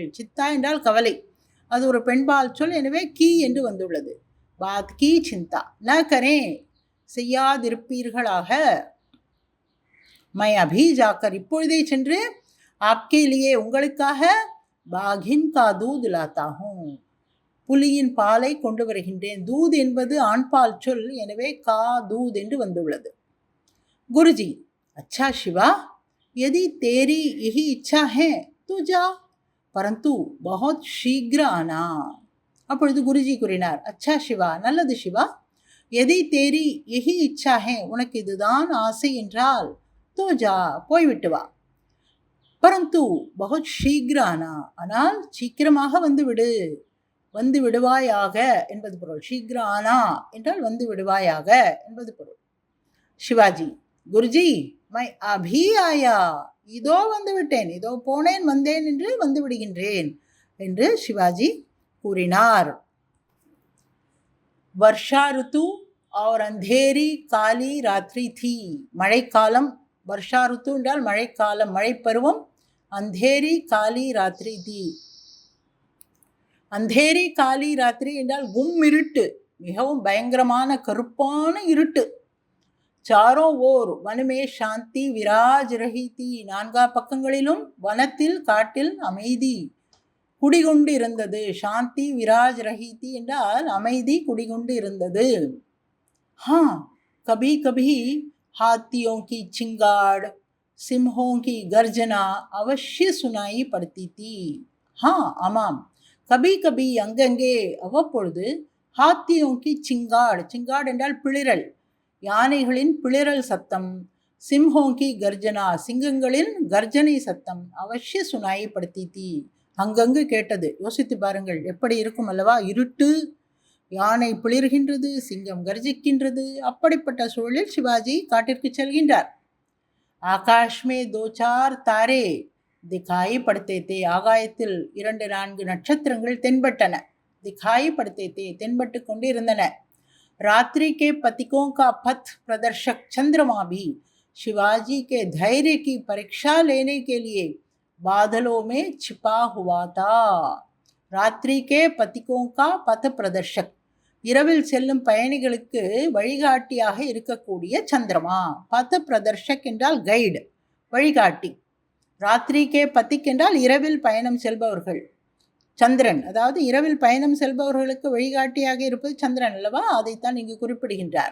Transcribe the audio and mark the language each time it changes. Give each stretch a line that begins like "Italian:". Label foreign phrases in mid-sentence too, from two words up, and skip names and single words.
Tamil: சித்தா என்றால் கவலை, அது ஒரு பெண்பால் சொல், எனவே கீ என்று வந்துள்ளது.
Hindi: बात की चिंता, न करे செய்யாதிருப்பீர்களாக. मैं अभी जाकर
Tamil: இப்பொழுதே சென்று,
Hindi: आपके लिए உங்களுக்காக, बाघिन का दूध लाता हूँ
Tamil: புலியின் பாலை கொண்டு வருகின்றேன். தூத் என்பது ஆண்பால் சொல், எனவே
Hindi: का दूध
Tamil: என்று வந்துள்ளது. குருஜி,
Hindi: अच्छा शिवा, यदि तेरी यही इच्छा है तो जा, परंतु बहुत शीघ्र आना.
Tamil: அப்பொழுது குருஜி கூறினார்,
Hindi: अच्छा शिवा,
Tamil: நல்லது சிவா,
Hindi: यदि तेरी यही इच्छा है,
Tamil: உனக்கு இதுதான் ஆசை என்றால்,
Hindi: तो जा
Tamil: போய்விட்டு வா,
Hindi: परंतु बहुत शीघ्र आना,
Tamil: ஆனால் சீக்கிரமாக வந்துவிடு, வந்து விடுவாயாக என்பது பொருள்.
Hindi: शीघ्र आना
Tamil: என்றால் வந்து விடுவாயாக என்பது பொருள். சிவாஜி, குருஜி,
Hindi: मैं अभी आया,
Tamil: இதோ வந்து விட்டேன், இதோ போனேன், வந்தேன் என்று வந்து விடுகின்றேன் என்று சிவாஜி கூறினார்.
Hindi: वर्षा ऋतु और अंधेरी काली रात्रि थी.
Tamil: மழைக்காலம்,
Hindi: वर्षा ऋतु
Tamil: என்றால் மழைக்காலம், மழைப்பருவம்.
Hindi: अंधेरी काली रात्रि थी, अंधेरी काली रात्रि
Tamil: என்றால் இருட்டு, மிகவும் பயங்கரமான கருப்பான இருட்டு.
Hindi: चारों ओर वन में शांति विराज रही थी,
Tamil: நான்கா பக்கங்களிலும் வனத்தில், காட்டில் அமைதி குடிகொண்டு இருந்தது.
Hindi: शांति विराज रही थी
Tamil: என்றால் அமைதி குடிகொண்டு இருந்தது.
Hindi: हाँ, कभी कभी हाथियों की चिंगाड़, सिंहों की गर्जना अवश्य सुनाई पड़ती थी. हाँ,
Tamil: ஆமாம்,
Hindi: कभी कभी
Tamil: அங்கங்கே, அவ்வப்பொழுது,
Hindi: हाथियों की चिंगाड़,
Tamil: சிங்காடு என்றால் பிளிரல், யானைகளின் பிளிரல் சத்தம்,
Hindi: सिंहों की गर्जना,
Tamil: சிங்கங்களின் கர்ஜனை சத்தம்,
Hindi: अवश्य सुनाई पड़ती थी,
Tamil: அங்கங்கு கேட்டது. யோசித்து பாருங்கள், எப்படி இருக்கும் அல்லவா? இருட்டு, யானை பிளிர்கின்றது, சிங்கம் கர்ஜிக்கின்றது. அப்படிப்பட்ட சூழலில் சிவாஜி காட்டிற்கு செல்கின்றார்.
Hindi: आकाश में दो चार तारे दिखाई पड़ते थे,
Tamil: ஆகாயத்தில் 2-4 நட்சத்திரங்கள் தென்பட்டன.
Hindi: दिखाई पड़ते थे,
Tamil: தென்பட்டு கொண்டு இருந்தன.
Hindi: रात्रि के पथिकों का पथ प्रदर्शक चंद्रमा भी शिवाजी के धैर्य की परीक्षा लेने के लिए बादलों में छिपा हुआ था. रात्रि के पथिकों का पथ प्रदर्शक,
Tamil: இரவில் செல்லும் பயணிகளுக்கு வழிகாட்டியாக இருக்கக்கூடிய சந்திரமா.
Hindi: पथ प्रदर्शक
Tamil: என்றால் கைடு, வழிகாட்டி.
Hindi: रात्रि के पथिक
Tamil: என்றால் இரவில் பயணம் செல்பவர்கள். சந்திரன், அதாவது இரவில் பயணம் செல்பவர்களுக்கு வழிகாட்டியாக இருப்பது சந்திரன் அல்லவா, அதைத்தான் இங்கு குறிப்பிடுகின்றார்.